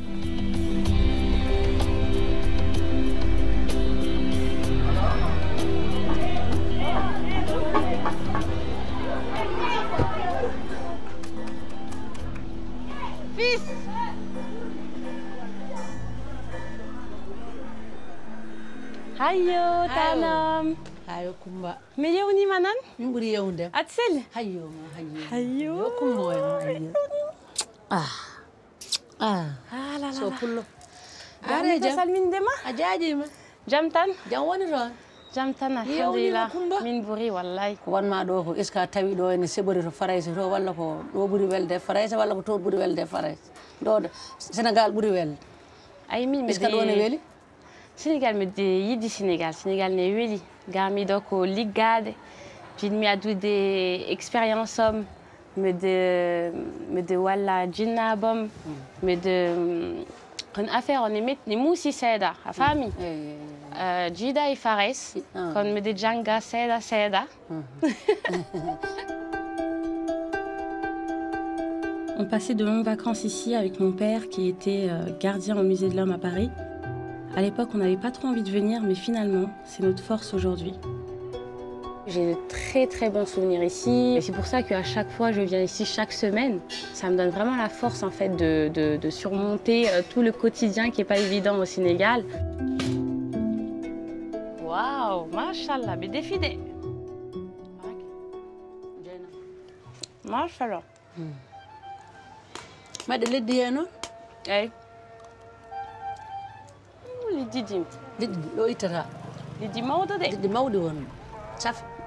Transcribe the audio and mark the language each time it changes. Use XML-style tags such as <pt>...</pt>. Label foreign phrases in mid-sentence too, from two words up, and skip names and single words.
<ff>Fils! Hayo, tanam. Hayo Kumba. Me yewni manan? Min ɓuri yewde. Atsel? Hayo ma hayo. Hayo. Yo Kumba en hayo. Ah la la. So pullo. Are jam. Salmindema? A jaajima. Jam tan? Jam woni toon. Jam tan Yewni alhamdulillah. Kumba. Min ɓuri wallahi. Ko wanma ɗo ko</ff> <fr>est ce que</fr> <ff>a tawi ɗo ene seɓori to farayse to walla ko ɗo ɓuri welde farayse walla ko to ɓuri welde farayse. ɗo Sénégal ɓuri welde. Ay min</ff> <fr>est ce que</fr> <ff>ɗo ne weeli? Sénégal mi yiɗi Sénégal ne weeli ngam miɗo ko liggade jinmi addude expérience am miɗe walla jinnabam miɗe kono affaire o ne muusi seeɗa a faami jiiɗa e fares kono miɗe janga seeɗa.</ff> <fr>On passait de longues vacances ici avec mon père qui était gardien au musée de l'Homme à Paris. À l'époque, on n'avait pas trop envie de venir, mais finalement, c'est notre force aujourd'hui. J'ai de très très bons souvenirs ici. Et c'est pour ça qu'à chaque fois, je viens ici chaque semaine. Ça me donne vraiment la force en fait de surmonter tout le quotidien qui n'est pas évident au Sénégal. Waouh, mashallah, mais défilé. Mashallah.</fr> <ff>Maɗa leddi he noon? Eyyi. Liddi dim. Liddi ɗo ittata. Liddi mawɗo de. Liddi mawɗi won. Saf.</ff>